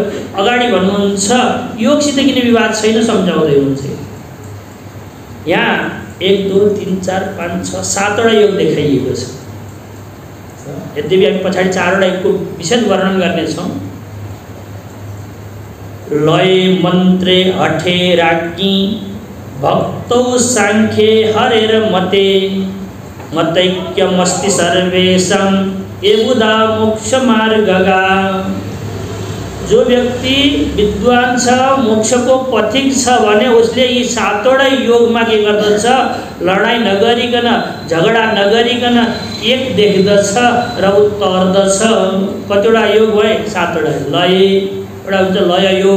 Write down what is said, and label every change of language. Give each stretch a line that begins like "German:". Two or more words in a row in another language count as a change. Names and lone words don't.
Nepali: अगाडि भन्नुहुन्छ योगसित किन विवाद छैन सम्झाउँदै हुनुहुन्छ। यहाँ 1 2 3 4 5 6 7वटा योग देखाइएको छ। यद्यपि हामी पछाडि 4वटा योगको विशद वर्णन गर्नेछौँ।
Sanskrit: लय मन्त्रे हठे राज्ञी भक्तौ साङ्ख्ये हरेर मते मतैक्यमस्ति सर्वेषां एबुधा मोक्ष मार्गगा।
Nepali: जो व्यक्ति विद्वान छ, मोक्षको पथिक छ भने उसले यी 7वटा योगमा के गर्दछ, लडाई नगरिकन झगडा नगरिकन एक देख्दछ र उत्तर्दछ। कतिवटा योग भए 7वटा। लय एउटा हुन्छ लय योग।